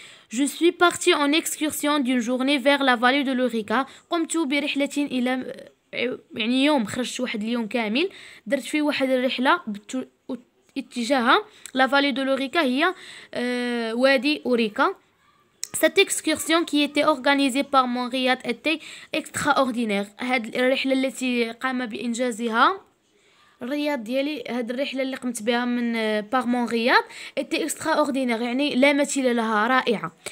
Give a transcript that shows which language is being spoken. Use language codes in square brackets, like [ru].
[fr] Je suis partie en excursion d'une journée vers la vallée de l'Orica. [ar] قمت برحلة إلى يعني يوم خرجت واحد اليوم كامل درت فيه واحد الرحلة اتجاهها [fr] la vallée de l'Orica [ar] هي وادي أوريكا. [fr] Cette excursion qui était organisée par mon Riyad était extraordinaire. [ar] هاد الرحلة التي قام بإنجازها الرياض ديالي، هاد الرحلة اللي قمت بها من بارمون رياض [fr] était extraordinaire [ar] يعني لا مثيل لها، رائعة.